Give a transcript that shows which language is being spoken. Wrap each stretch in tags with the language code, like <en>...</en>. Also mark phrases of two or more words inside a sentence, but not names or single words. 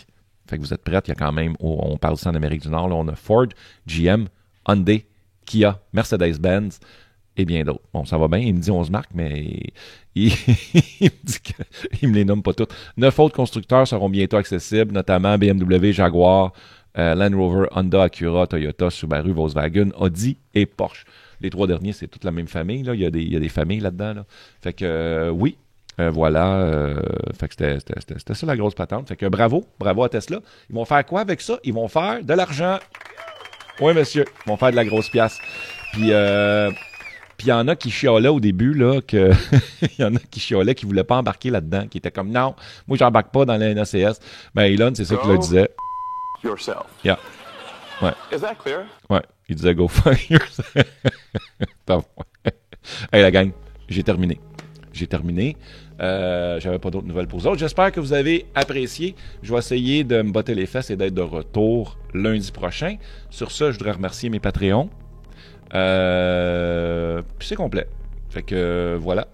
<fr>Fait que vous êtes prêts, il y a quand même, on parle ici en Amérique du Nord, là, on a Ford, GM, Hyundai, Kia, Mercedes-Benz, et bien d'autres. Bon, ça va bien, il me dit 11 marques, mais il me dit qu'il me les nomme pas toutes. 9 autres constructeurs seront bientôt accessibles, notamment BMW, Jaguar, Land Rover, Honda, Acura, Toyota, Subaru, Volkswagen, Audi et Porsche. Les 3 derniers, c'est toute la même famille, là. Il y a des familles là-dedans, là. Fait que oui, voilà. Fait que c'était ça la grosse patente. Fait que bravo à Tesla. Ils vont faire quoi avec ça? Ils vont faire de l'argent. Oui, monsieur. Ils vont faire de la grosse pièce. Puis il y en a qui chialaient au début, là, que il y en a qui chialaient, qui ne voulaient pas embarquer là-dedans, qui étaient comme, non, moi, j'embarque pas dans la NACS. Ben, Elon, c'est ça qu'il le disait. Yourself. Yeah. Ouais.</fr> <en>Is that clear?</en> <fr>Ouais. Il disait,</fr> <en>go fuck yourself.</en> <fr>Hey, la gang, j'ai terminé. J'avais pas d'autres nouvelles pour vous autres. J'espère que vous avez apprécié. Je vais essayer de me botter les fesses et d'être de retour lundi prochain. Sur ça, je voudrais remercier mes Patreons. Puis c'est complet. Fait que voilà.</fr>